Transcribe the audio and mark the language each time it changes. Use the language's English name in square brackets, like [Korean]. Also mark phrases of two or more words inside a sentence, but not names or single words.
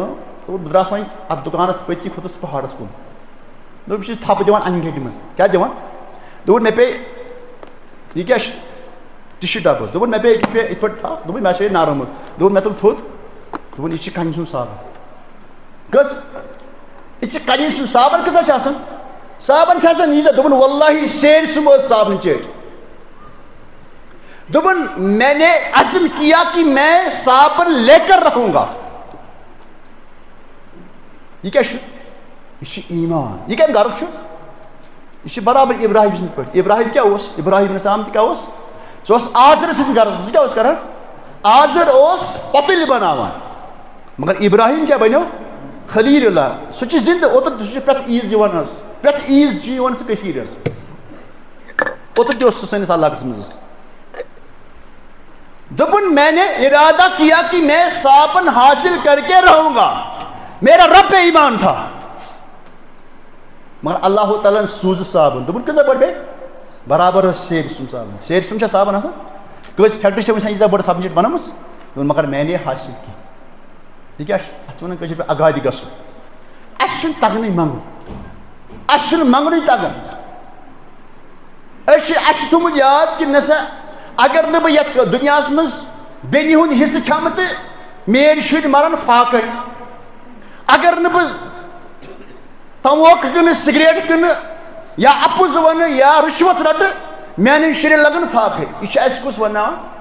[Kashmiri] دوٚپُن بہٕ درٛاس وۄنۍ اَتھ دُکانس پٔتۍ کِنۍ کھوٚتُس پہاڑس کُن دوٚپُن بہٕ چھُس تھپہٕ دِوان انہِ گٔٹہِ منٛز کیٛاہ دِوان دوٚپُن مےٚ پیٚیہِ یہِ کیٛاہ چھُ ٹِشوٗ ڈبہٕ دوٚپُن مےٚ پیٚیہِ یِتھ پٲٹھۍ تھپھ دوٚپُن مےٚ ہسا یہِ نرم دوٚپُن مےٚ تُل تھوٚد دوٚپُن یہِ چھِ کنہِ سُنٛد صابن کٔژ یہِ چھِ کنہِ سُنٛد صابن کۭژاہ چھِ آسان صابن چھِ آسان ییٖژاہ دوٚپُن واللہ سیرِ سُمب ٲس صابنہِ چیٹھ [Urdu] دوٚپُن میں نے عزم کیا کہ میں صابن لے کر رہوں گا [Kashmiri] یہِ کیٛاہ چھُ یہِ چھُ ایٖمان یہِ کَمہِ گرُک چھُ یہِ چھُ برابر ابراہیم سٕنٛدۍ پٲٹھۍ ابراہیم کیٛاہ اوس ابراہیم علیہ السلام تہِ کیٛاہ اوس سُہ اوس آزرٕ سٕنٛدۍ گرس منٛز سُہ کیٛاہ اوس کران آزر اوس پتٕلۍ بناوان مگر ابراہیم کیٛاہ بنیو خلیل اللہ سُہ چھُ زنٛدٕ اوترٕ سُہ چھُ پرٛٮ۪تھ عیٖز یِوان حظ پرٛٮ۪تھ عیٖز چھُ یِوان سُہ کٔشیٖرِ حظ اوترٕ تہِ اوس سُہ سٲنِس علاقس منٛز حظ [Urdu] دوٚپُن میں نے ارادہ کیا کہ میں صابن حاصل کر کے رہوں گا میرا رب پہ ایمان تھا مگر [Kashmiri] اللہ تعالیٰ سوٗز صابن دوٚپُن کۭژاہ بٔڑ بیٚیہِ برابر ٲس سیرِ سُمب صابن سیرِ سُمب چھا صابن آسان کٲنٛسہِ فیکٹری چھےٚ وٕچھان ییٖژاہ بٔڑ سبجیکٹ بنٲومٕژ دوٚپُن [Urdu] مگر میں نے حاصل کی [Kashmiri] یہِ کیٛاہ چھُ اَتھ چھِ وَنان کٲشِر پٲٹھۍ اگادِ گژھُن اَسہِ چھُنہٕ تگنٕے منٛگُن اَسہِ چھُنہٕ منٛگنُے تگان اَسہِ چھُ تھوٚمُت یاد کہِ نہ سا اگر نہٕ بہٕ یتھ دُنیاہس منٛز بیٚنہِ ہُنٛد حِصہٕ کھٮ۪مہٕ تہٕ میٲنۍ شُرۍ مرن فاقے اگر نہٕ بہٕ تموکہٕ کٕنہٕ سِگریٹ کٕنہٕ یا اپُز ونہٕ یا رُشوت رٹہٕ میانٮ۪ن شُرٮ۪ن لگن فاقے یہِ چھُ اَسہِ کُس ونناوان